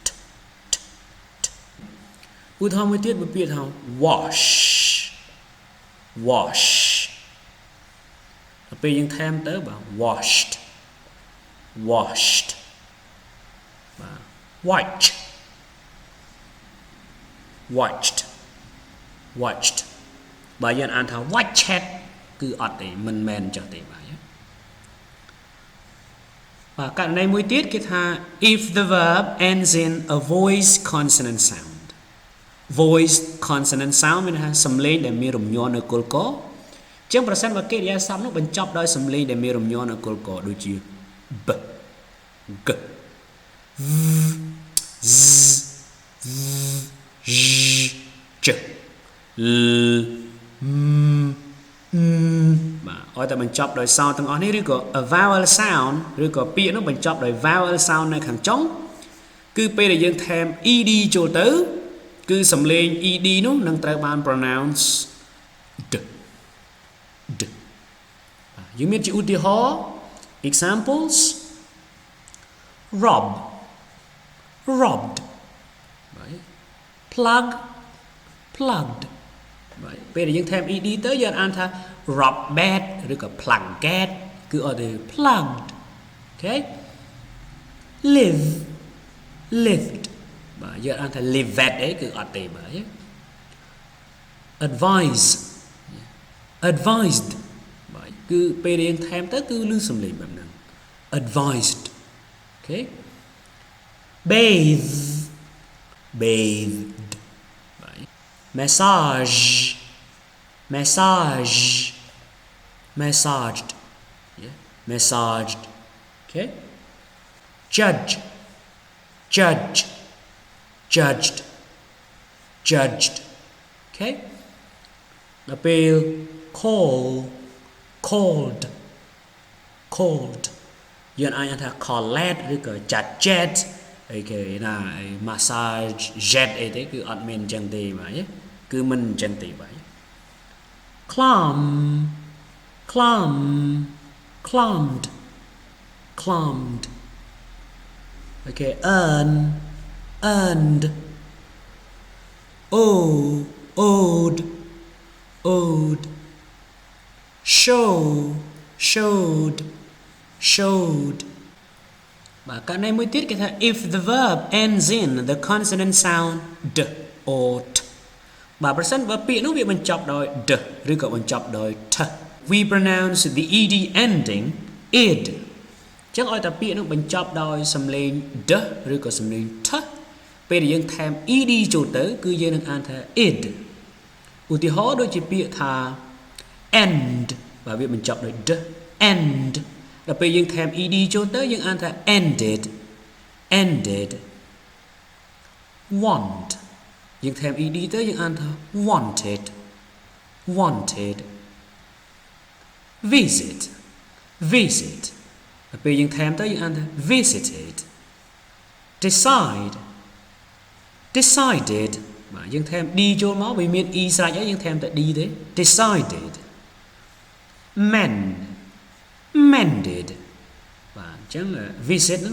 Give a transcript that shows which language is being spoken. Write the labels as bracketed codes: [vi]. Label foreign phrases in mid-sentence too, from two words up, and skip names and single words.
[km] ឧទាហរណ៍មួយទៀតពាក្យថា [en] wash wash [km] ដល់ពេលយើងថែមទៅបាទ [en] washed washed [km] បាទ [en] watch watched watched [km] បើយើងអានថា watched គឺអត់ទេមិនមែនចុះទេបាទ ករណីមួយទៀតគេថា [en] if the verb ends in a voice consonant sound voice consonant sound [km] មានថាសំឡេងដែលមានរំញ័រនៅគល់កអញ្ចឹងប្រសិនបើកិរិយាសព្ទនោះបញ្ចប់ដោយសំឡេងដែលមានរំញ័រនៅគល់កដូចជា b g v z z ch l m បាទឲ្យតែបញ្ចប់ដោយ sound ទាំងអស់នេះឬក៏ [en] a vowel sound [km] ឬក៏ពាក្យនោះបញ្ចប់ដោយ [en] vowel sound [km] នៅខាងចុងគឺពេលដែលយើងថែម ed ចូលទៅគឺសំឡេង ed នោះនឹងត្រូវបាន [en] pronounce d d [km] យើងមានជាឧទាហរណ៍ [en] examples rob robbed plug plugged [km] ពេលដែលយើងថែម ed ទៅយើងអានថា [en] rob bed [km] ឬក៏ [en] plug get [km] គឺអត់ទេ [en] plugged okay live lived [km] បាទយើងអានថា lived អីគឺអត់ទេបាទ [en] advise advised [km] បាទគឺពេលរៀងថែមទៅគឺលឺសំឡេងបែបហ្នឹង [en] advised okay bathe bathed បាទ massage massage massaged yeah massaged okay judge judge judged judged okay appeal call called called យើងអាចថា [km] collect ឬក៏ judge អីគេណា [en] massage jet [km] អីទេគឺអត់មានអញ្ចឹងទេបាទគឺមិនអញ្ចឹងទេបាទ [en] climb climb climbed climbed okay earn earned owe owed owed show showed showed [km] បាទកាលណាមួយទៀតគេថា [en] if the verb ends in the consonant sound d or [km] t បាទប្រសិនបើពាក្យនោះវាបញ្ចប់ដោយ d ឬក៏បញ្ចប់ដោយ t [en] we pronounce the ed ending id [km] ចឹងឲ្យតែពាក្យនោះបញ្ចប់ដោយសំឡេង d ឬក៏សំឡេង t ពេលដែលយើងថែម ed ចូលទៅគឺយើងនឹងអានថា id ឧទាហរណ៍ដូចជាពាក្យថា end បាទវាបញ្ចប់ដោយ d end ដល់ពេលយើងថែម ed ចូលទៅយើងអានថា [en] ended ended [km] want យើងថែម ed ទៅយើងអានថា [en] wanted wanted visit visit [km] ដល់ពេលយើងថែមទៅយើងអានថា visited [en] decide decided [km] បាទយើងថែម d ចូលមកវាមាន e ស្រេចហើយយើងថែមតែ d ទេ [en] decided mend mended [km] បាទអញ្ចឹង visit ហ្នឹង